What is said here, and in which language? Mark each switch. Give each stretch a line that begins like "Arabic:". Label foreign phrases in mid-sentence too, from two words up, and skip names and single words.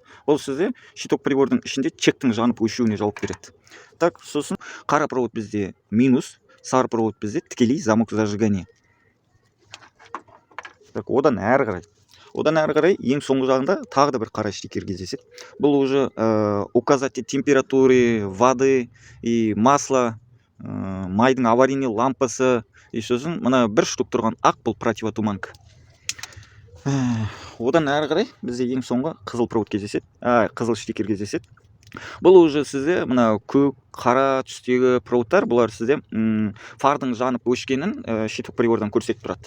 Kazakh: Бұл сізде щиток прибордың ішінде чектің жанып өшуіне жауап береді. Так, сосын қара провод бізде минус, сары провод бізде тікелей
Russian: замок зажигания.
Kazakh: Так, одан әрі қарай ең соңғы жағында тағы да бір қара штикер кездеседі. Бұл
Russian: уже указатель температуры, воды и масла
Kazakh: майдың аварийный лампасы и сосын мына бір штук тұрған ақ бұл противотуманка. Одан әрі қарай бізде ең соңғы қызыл провод кездеседі, қызыл штекер кездеседі. Бұл уже сізде мына көк қара түстегі проводтар, бұлар сізде фардың жанып өшкенін щиток прибордан көрсетіп тұрады.